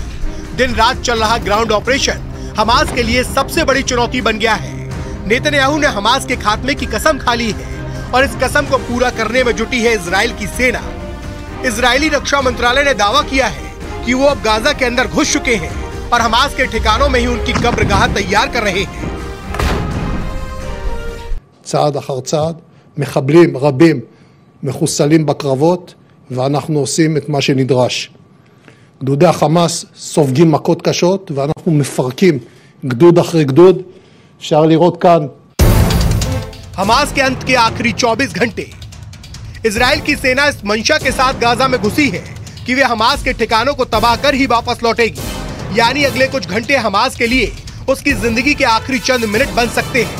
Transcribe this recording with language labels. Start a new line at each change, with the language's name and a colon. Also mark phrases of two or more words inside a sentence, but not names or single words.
Hindi: दिन रात चल रहा
English: ground operation
Hindi: हमास के लिए सबसे बड़ी चुनौती बन गया है। नेतन्याहू ने हमास के खात्मे की कसम खा ली है और इस कसम को पूरा करने में जुटी है इजराइल की सेना। इजरायली रक्षा मंत्रालय ने दावा किया है कि वो अब गाजा के अंदर घुस चुके हैं और हमास के ठिकानों में ही उनकी कब्रगाह तैयार कर रहे हैं।
Hebrew: צעד אחר צעד, מחבלים רבים מחוסלים בקרבות ואנחנו עושים את מה שנדרש. גדודי החמאס סופגים מכות קשות ואנחנו מפרקים גדוד אחרי גדוד. אפשר לראות כאן.
Hindi: हमास के अंत के आखिरी 24 घंटे इजराइल की सेना इस मंशा के साथ गाजा में घुसी है कि वे हमास के ठिकानों को तबाह कर ही वापस लौटेगी। यानी अगले कुछ घंटे हमास के लिए उसकी जिंदगी के आखिरी चंद मिनट बन सकते हैं।